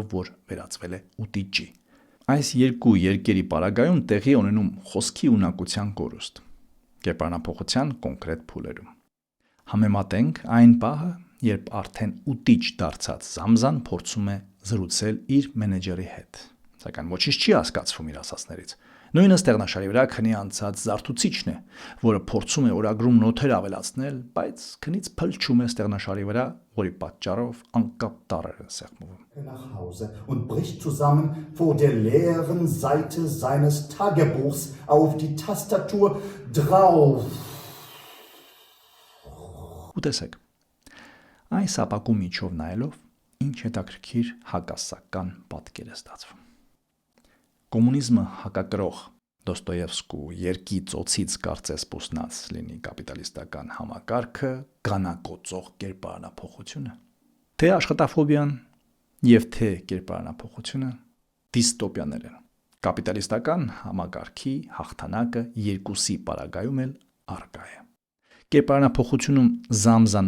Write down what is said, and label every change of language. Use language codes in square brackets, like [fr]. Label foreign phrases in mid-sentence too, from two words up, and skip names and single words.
[hy] որ վերածվել է ուտիճի։ Այս երկու երկերի պարագայում տեղի ունենում խոսքի ունակության կորուստ, կերպարանափոխության կոնկրետ փուլերում։ Համեմատենք այն պահը, երբ արդեն ուտիչ դարձած Զամզան փորձում է զրուցել իր մենեջերի հետ, սակայն ոչինչ չի հասկացվում իր ասածներից։ Նույնը ստեղնաշարի վրա քնի անցած զարթուցիչն է, որը փորձում է օրագրում նոթեր ավելացնել, բայց քնից փլչում է ստեղնաշարի վրա, որի պատճառով անկապ տառեր են սեղմվում։ [de] Nach Hause und bricht zusammen vor der leeren Seite seines Tagebuchs auf die Tastatur drauf. [hy] Ուտեսեք։ Այս ապակու միջով նայելով ինչ հետաքրքիր հակասական պատկեր է ստացվում։ Կոմունիզմը հակակրող Դոստոևսկու երկի ծոցից կարծես պուսնած լինի կապիտալիստական համակարգը գանակոծող կերպարանափոխությունը։ Թե աշխատաֆոբիան եւ թե կերպարանափոխությունը դիստոպիաներ են։ Կապիտալիստական համակարգի հաղթանակը երկուսի պարագայում էլ առկա է։ Կերպարանափոխությունում Զամզան